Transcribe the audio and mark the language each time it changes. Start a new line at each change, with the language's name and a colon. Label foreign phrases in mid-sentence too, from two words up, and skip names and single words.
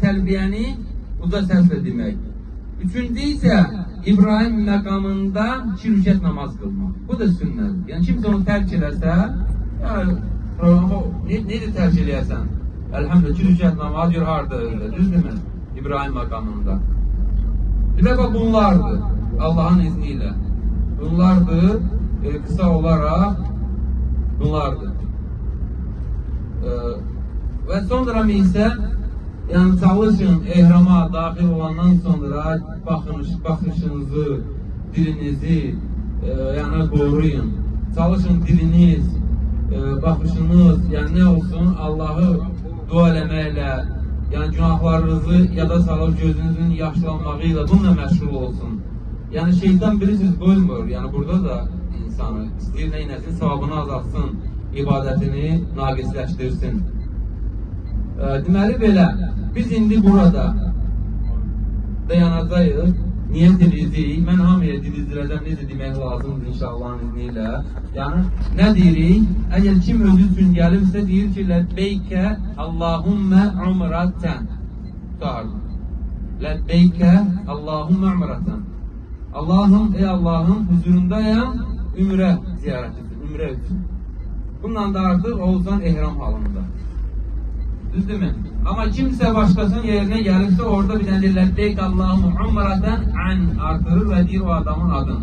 Azerbaijani: Təlbiyəni uca səslə demək. Üçüncü isə İbrahim məqamında 2 rükət namaz qılmaq. Bu da sünnədir. Yəni kimsə onu tərk edərsə, necə tərk edərsən? Elhamdülillah 2 rükət namaz gör harda öyle, düzdürmü? İbrahim məqamında. Bir də bunlardır,
Turkish: Allah'ın izniyle. Bunlardır, kısa olarak bunlardır. Ve sonra ise yani çalışın ehrama dahil olandan sonra bakışınızı, dilinizi yani koruyun. Çalışın diliniz, bakışınız yani ne olsun
Azerbaijani: Allah'ı dua eləməklə, yani günahlarınızı yada salıb gözünüzün yaşlanmağıyla bununla məşğul olsun.
Turkish: Yani şeytan bilirsiniz koymuyor.
Azerbaijani: Yani burada da insanı istəyir neynəsin, savabını azaltsın, ibadətini naqisləşdirsin. Deməli belə, biz indi burada dayanacağıq, niyet edirik. Mən hamıya dilizdirəcəm, necə demək lazımdır inşallahın izniyle. Yani ne deyirik? Eğer kim özü üçün gəlirsə deyir ki,
Arabic: لبيك اللهم عمرة.
Azerbaijani: Tutardım.
Arabic: لبيك اللهم عمرة.
Turkish: Allah'ım, ey Allah'ım huzurundayım, ümre ziyaret etsin, ümre etsin. Bundan da artık olsan ehram halında.
Azerbaijani: Düzdür mü?
Turkish: Ama kimse başkasının yerine gelirse orada bir tane Lebbeyk Allah'ım umreten an artırır ve diyor o adamın adını.